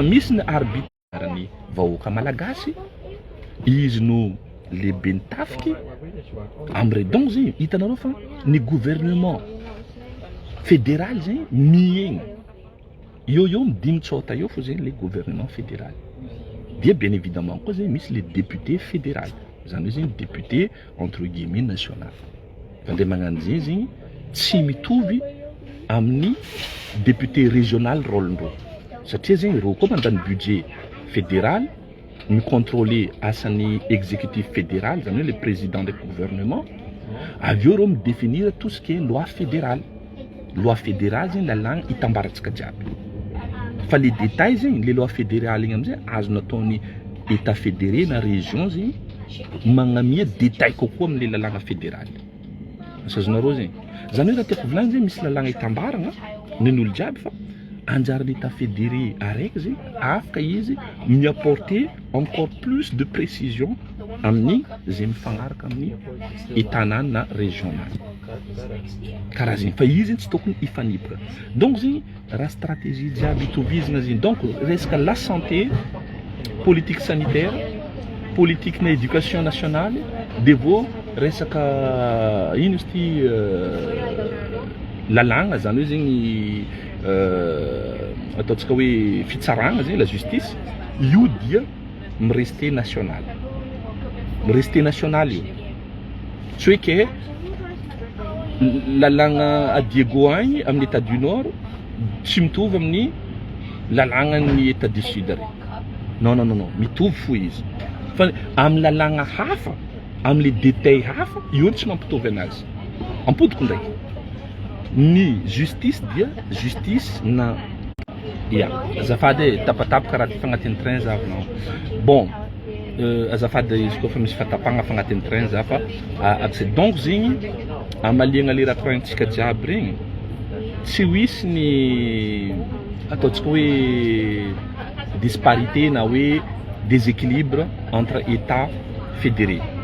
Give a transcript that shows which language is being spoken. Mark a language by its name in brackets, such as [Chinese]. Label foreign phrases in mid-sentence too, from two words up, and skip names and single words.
[Malagasy] misy ny arbitre ny vahoaka malagasy izy no lehibe ny tafiky am're donc zegny hitanareo fa ny [French] gouvernement fédéral [Malagasy] zegny miegny eo midimy tsota eo fo zegny [French] le gouvernement fédéral [Malagasy] dia [French] bien évidemment [Malagasy] koa zegny misy [French] le député fédéral [Malagasy] zany hoe zegny [French] député entre guillemets national [Malagasy] fa le magnano zegny tsy mitovy amin'ny [French] député régional [Malagasy] rôle-ndreo satria zegny reo koa mandany [French] budget fédéral [Malagasy] mi-contrôler asan'ny [French] exécutif fédéral [Malagasy] zany hoe [French] le président du gouvernement [Malagasy] avy eo reo mi-définir [French] tout ce qui est loi fédérale [Malagasy] zegny lalagna hitambarantsika jiaby fa [French] les détails [Malagasy] zegny [French] le loi fédérale [Malagasy] igny amizay azo nataony [French] état fédéré [Malagasy] na région zegny magnamia détail kokoa am'le lalagna fédéral azonareo zegny zany hoe raha tiako volagny zegny misy lalagna hitambaragna nen'olo jiaby fa anjarany [French] état fédéré [Malagasy] araiky zegny afaka izy mi-apporter [French] encore plus de précision [Malagasy] amin'ny zay mifagnaraka amin'ny état-nany na région-nany karaha zegny fa izy tsy tokony hifanipaka donc zegny raha stratégie jiaby itovizana zegny donc resaka [French] la santé politique sanitaire politique [Malagasy] na [French] éducation nationale [Malagasy] devo resaka ino izy ty lalagna zany hoe zegny ataontsika hoe fitsaragna zegny [French] la justice [Malagasy] io dia mireste national io tsy hoe ke lalagna a Diego agny amin'ny [French] état du nord [Malagasy] tsy mitovy amin'ny lalagna ny [French] état du sud [Malagasy] ary non mitovy fo izy fa amin'ny lalagna hafa amin'ny détail hafa io tsy mampitovy anazy ampodiko ndraiky ny justice dia justice na azafady tapatapaka raha ty fagnatin'ny train za avinao bon azafady izy koa fa misy fatapagna fagnatin'ny train za fa donc zegny amaliagna le raha train-tsika jiaby regny tsy hoisy ny ataontsika hoe disparité na hoe [French] déséquilibre entre état fédéré